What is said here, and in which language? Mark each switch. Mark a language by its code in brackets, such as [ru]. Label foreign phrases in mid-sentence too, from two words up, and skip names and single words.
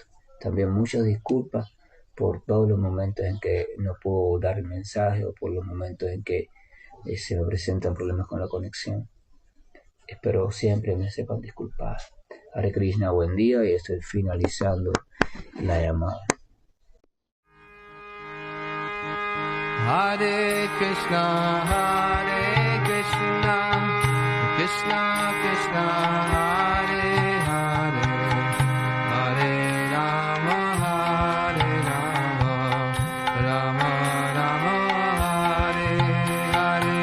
[es] También muchas disculpas por todos los momentos en que no puedo dar el mensaje o por los momentos en que se me presentan problemas con la conexión. Espero siempre me sepan disculpar. Hare Krishna, buen día, y estoy finalizando la llamada. [sa] हरे कृष्ण, कृष्ण कृष्ण, हरे हरे, हरे राम, राम राम, हरे हरे.